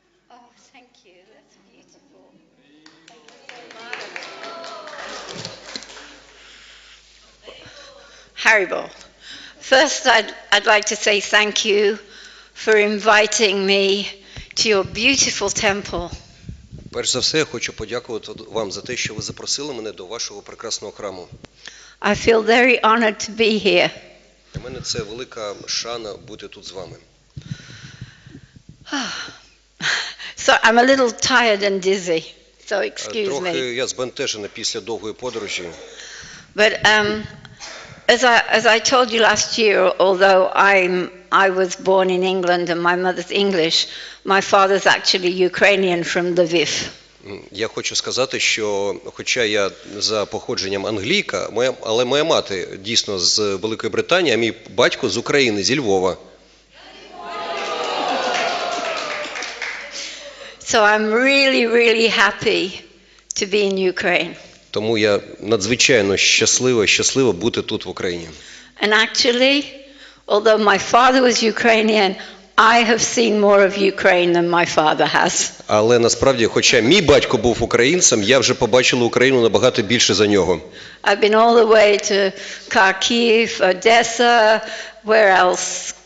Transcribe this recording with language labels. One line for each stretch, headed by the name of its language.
English: Oh, thank you. That's beautiful. Thank you so much. Haribol. First, I'd like to say thank you for inviting me to your beautiful temple.
Ukrainian: Перш за все, я хочу подякувати вам за те, що ви запросили мене до вашого прекрасного храму.
English: I feel very honored to be here.
Ukrainian: Для мене це велика шана бути тут з вами.
English: So I'm a little tired and dizzy. So excuse
Ukrainian: Трохи
English: me.
Ukrainian: я збентежена після довгої подорожі.
English: But as I told you last year, although I was born in England and my mother's English, my father's actually Ukrainian from Lviv.
Ukrainian: Я хочу сказати, що хоча я за походженням англійка, але моя мати дійсно з Великої Британії, а мій батько з України, зі Львова.
English: So I'm really, really happy to be in Ukraine.
Ukrainian: Тому я надзвичайно щаслива бути тут в Україні.
English: And actually, although my father was Ukrainian, I have seen more of Ukraine than my father has.
Ukrainian: Але насправді, хоча мій батько був українцем, я вже побачила Україну набагато більше за нього.
English: I've been all the way to Kharkiv, Odessa, where else?